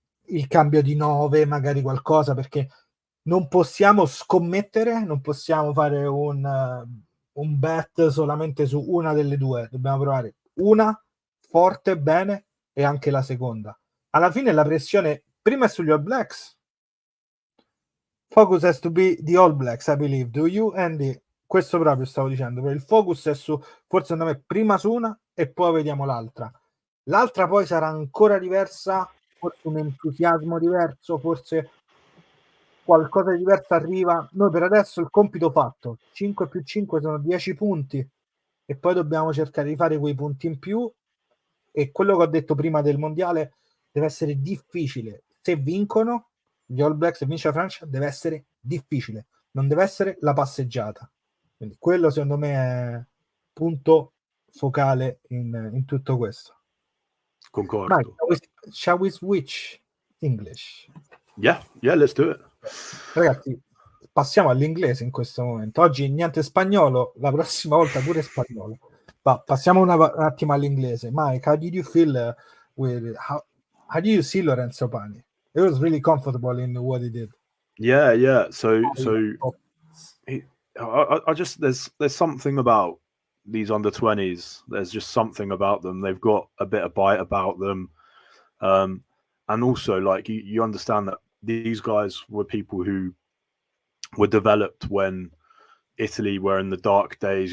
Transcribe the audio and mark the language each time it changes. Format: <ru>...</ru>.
<it>il cambio di 9, magari qualcosa, perché non possiamo scommettere, non possiamo fare un bet solamente su una delle due, dobbiamo provare una forte, bene, e anche la seconda. Alla fine la pressione prima è sugli All Blacks.</it> <en>Focus has to be the All Blacks, I believe. Do you, Andy?</en> <it>Questo proprio stavo dicendo, per il focus è su, forse secondo me, prima su una e poi vediamo l'altra. L'altra poi sarà ancora diversa, forse un entusiasmo diverso, forse qualcosa di diverso arriva. Noi per adesso il compito fatto, 5+5 sono 10 punti e poi dobbiamo cercare di fare quei punti in più, e quello che ho detto prima del mondiale deve essere difficile. Se vincono gli All Blacks e vince la Francia deve essere difficile, non deve essere la passeggiata. Quindi quello secondo me è punto focale in tutto questo. Concordo.</it> <en>Mike, shall we switch English? Yeah, let's do it.</en> <it>Ragazzi, passiamo all'inglese in questo momento. Oggi niente spagnolo, la prossima volta pure spagnolo. Ma passiamo un attimo all'inglese.</it> <en>Mike, how did you feel with how did you see Lorenzo Pani? It was really comfortable in what he did. Yeah. So I just there's something about these under-20s. There's just something about them. They've got a bit of bite about them, and also like you understand that these guys were people who were developed when Italy were in the dark days.</en>